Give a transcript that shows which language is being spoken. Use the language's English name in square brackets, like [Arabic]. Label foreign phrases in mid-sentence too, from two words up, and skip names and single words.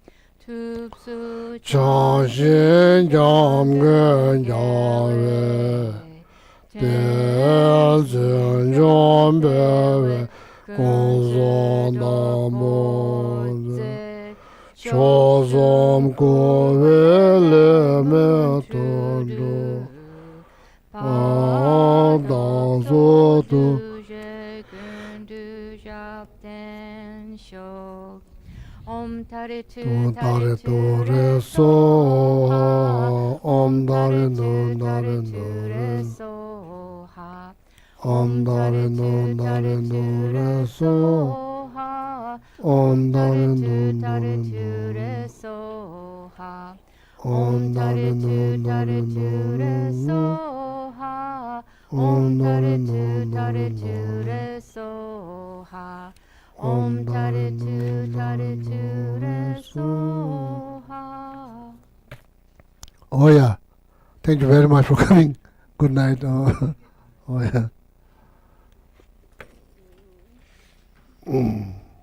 [Sanskrit] Chanshin, Jamgen, Jave, Tenzin, Jombe, Gonzo, Namo, Chozom, Kowe, Leme, Tondo, Adan, Zoto, ॐ तारे तु तारे तु रे सो हा, ॐ तारे नु तारे नु रे सो हा. ॐ तारे नु तारे नु रे सो, ॐ तारे नु तारे नु रे सो हा. ॐ तारे नु तारे नु रे सो, ॐ तारे नु तारे नु रे सो हा. ॐ तारे नु तारे नु रे सो. [English] Oh yeah, thank you very much for coming. Good night. Oh yeah.